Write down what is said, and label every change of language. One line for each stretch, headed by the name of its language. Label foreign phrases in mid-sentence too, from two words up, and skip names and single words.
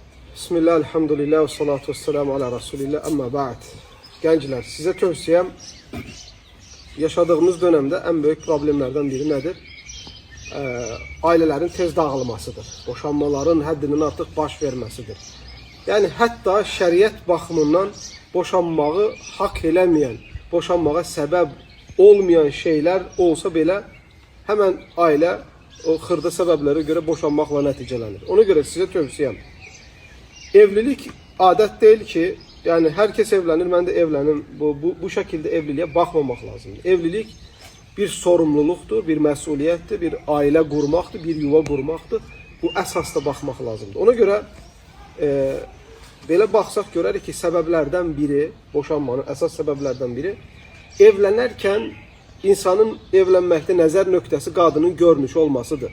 Arabic: بسم الله، الحمد لله، والصلاة والسلام على رسول الله, أما بعد.
Azerbaijani: Gənclər, sizə tövsiyəm, yaşadığımız dönemdə ən böyük problemlərdən biri nədir? Ailələrin tez dağılmasıdır. Boşanmaların həddinin artıq baş verməsidir. Yəni, hətta şəriət baxımından boşanmağı haqq eləməyən, boşanmağa səbəb olmayan şeylər olsa belə, həmən ailə o xırda səbəblərə görə boşanmaqla nəticələnir. Ona görə sizə tövsiyəm, evlilik adət deyil ki,
Turkish: yani herkes evlenir, ben de evlenim. Bu şekilde evliliğe bakmamak lazım. Evlilik bir sorumluluktur,
Azerbaijani: bir məsuliyyətdir, bir aile qurmaqdır, bir yuva qurmaqdır. Bu əsasda baxmaq lazımdır. Ona görə belə baxsaq görərik ki, səbəblərdən biri, boşanmanın əsas səbəblərdən biri, evlənərkən insanın evlənməkdə nəzər nöqtəsi qadının görünüşü olmasıdır.